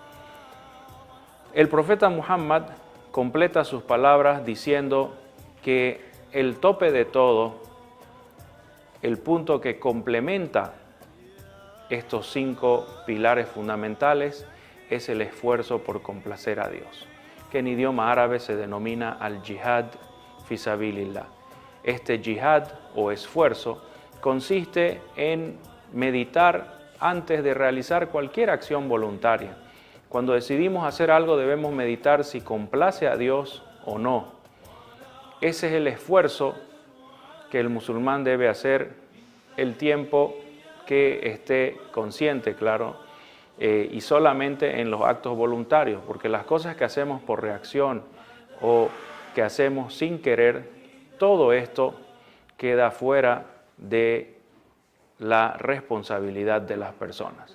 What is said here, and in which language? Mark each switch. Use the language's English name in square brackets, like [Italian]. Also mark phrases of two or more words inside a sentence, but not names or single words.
[Spanish] El profeta Muhammad completa sus palabras diciendo que el tope de todo, el punto que complementa estos 5 pilares fundamentales, es el esfuerzo por complacer a Dios, que en idioma árabe se denomina [Arabic] الجهاد في سبيل الله. [Spanish] Este jihad o esfuerzo consiste en meditar antes de realizar cualquier acción voluntaria. Cuando decidimos hacer algo debemos meditar si complace a Dios o no. Ese es el esfuerzo que el musulmán debe hacer el tiempo que esté consciente, claro, y solamente en los actos voluntarios, porque las cosas que hacemos por reacción o que hacemos sin querer, todo esto queda fuera de la responsabilidad de las personas.